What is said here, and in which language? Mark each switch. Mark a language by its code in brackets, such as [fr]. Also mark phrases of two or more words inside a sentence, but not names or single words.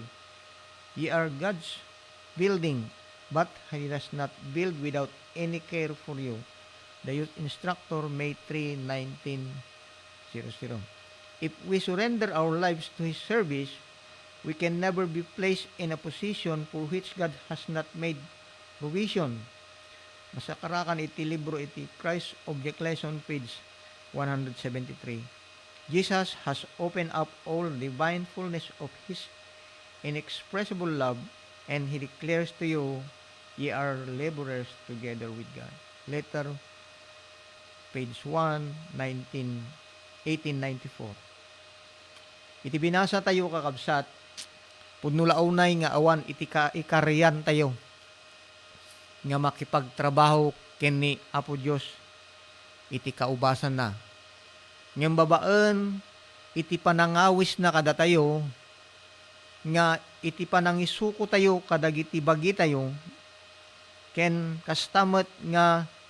[en] Ye are God's building, but he does not build without any care for you. The Youth Instructor, May 3, 1900. If we surrender our lives to his service, we can never be placed in a position for which God has not made provision. [ilo] Masakarakan iti libro iti Christ Object Lesson, page 173. [en] Jesus has opened up all the divine fullness of his inexpressible love, and he declares to you, ye are laborers together with God. Letter, page 1, 1894. [ilo] Iti binasa tayo kakabsat, pudnulaunay nga awan iti ikariyan tayo, nga makipagtrabaho kini Apo Dios iti kaubasan na. Ngem babaan iti panangawis na kada tayo, nga iti panangisuko tayo kadagiti bagi tayo, ken kastamet nga